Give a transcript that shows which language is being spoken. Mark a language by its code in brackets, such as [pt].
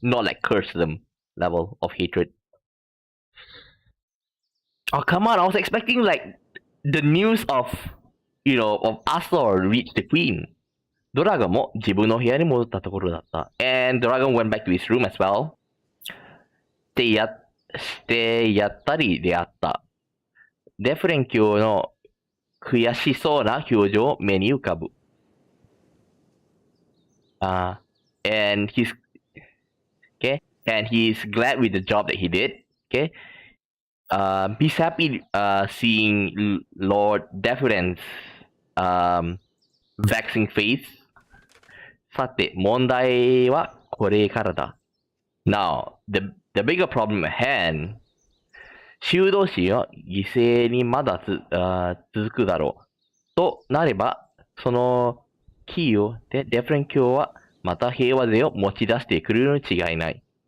[en] Not like curse them level of hatred. Oh, come on. I was expecting like the news of, of Astor reach the queen. [ja] ドラガンも自分の部屋に戻ったところだった。 [en] And Dragon went back to his room as well. [ja] してやったりであった。デフレン教の悔しそうな表情を目に浮かぶ。 [en] And he's glad with the job that he did. Okay. He's happy seeing Lord Deferent's vexing face. [ja] さて、問題はこれからだ。 [en] Now, the bigger problem at hand, [ja] 修道士の犠牲にまだ続くだろう。となれば、そのキーをデフレン教はまた平和勢を持ち出してくるに違いない。